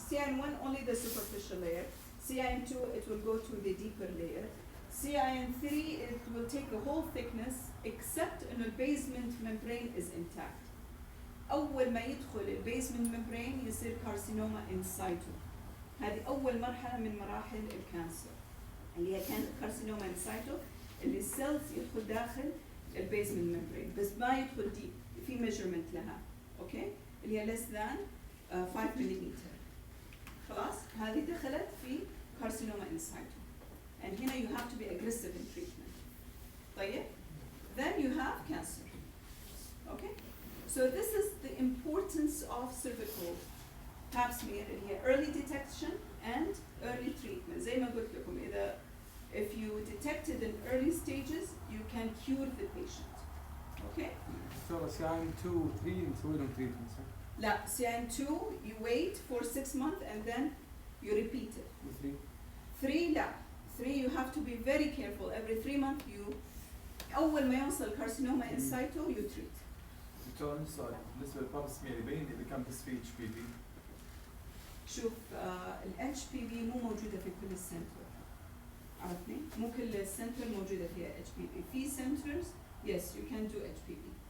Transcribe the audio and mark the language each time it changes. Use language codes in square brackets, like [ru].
[en] CIN1 only the superficial layer. CIN2 it will go to the deeper layer. CIN3 it will take the whole thickness except in the basement membrane is intact. [ar] أول ما يدخل البيزمنت ممبرين يصير كارسينوما إن سايتو. هذه أول مرحلة من مراحل الكانسر اللي هي كانت كارسينوما إن سايتو اللي السيلز يدخل داخل البيزمنت ممبرين بس ما يدخل ديب في ميجرمنت لها. أوكي؟ اللي هي [en] less than 5 [ar] مليمتر. خلاص؟ هذه دخلت في كارسينوما إن سايتو. [en] And هنا you have to be aggressive in treatment. [ar] طيب؟ [en] Then you have cancer. Okay? So this is the importance of cervical pap smear [ar] اللي هي [en] early detection and early treatment. [ar] زي ما قلت لكم إذا [en] if you detect it in early stages you can cure the patient. Okay? [ar] دكتورة CIN2 و 3 نسوي لهم treatment صح؟ [en] لا CN 2 you wait for 6 months and then you repeat it. [ar] وثري [en] 3 لا 3 you have to be very careful every 3 months you [ar] أول ما يوصل [en] carcinoma in situ you treat. [ar] دكتور عندي سؤال بالنسبه للباب سمير يبين اذا كان بس في اتش بي في. شوف ال HPV مو موجودة في كل السنتر عرفتني؟ مو كل السنتر موجودة فيها HPV في [en] centers yes you can do HPV.